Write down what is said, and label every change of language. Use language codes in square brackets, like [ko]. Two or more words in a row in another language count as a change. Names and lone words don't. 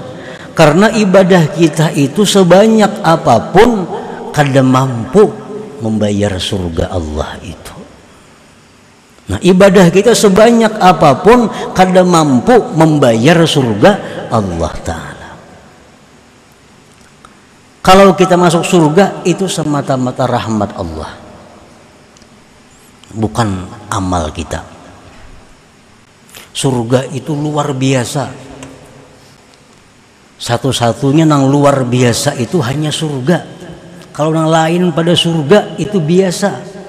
[bjn] Karena ibadah kita itu sebanyak apapun kada mampu membayar surga Allah itu. Nah, ibadah kita sebanyak apapun kada mampu membayar surga Allah Ta'ala. [id] Kalau kita masuk surga itu semata-mata rahmat Allah, bukan amal kita. Surga itu luar biasa. [bjn] Satu-satunya nang luar biasa itu hanya surga. Kalau nang lain pada surga itu biasa.